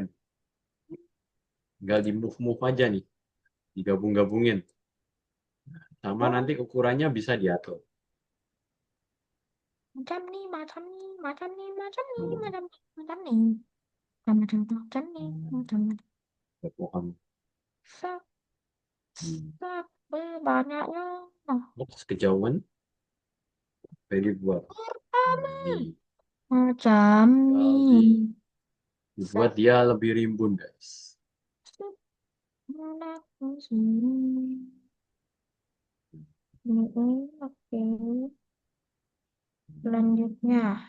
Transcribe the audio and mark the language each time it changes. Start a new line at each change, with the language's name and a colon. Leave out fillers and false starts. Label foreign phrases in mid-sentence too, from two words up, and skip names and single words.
Indonesian: Tinggal di move-move aja nih, digabung-gabungin. Sama nanti ukurannya bisa diatur. Macam nih, macam nih, macam nih, macam nih, macam nih, macam nih. Macam macam nih, macam Buat pohon. sak Hmm. sak banyaknya. Nah, Oops, kejauhan. Jadi buat ini macam tinggal nih. dibuat dia lebih rimbun, guys. Oke, selanjutnya.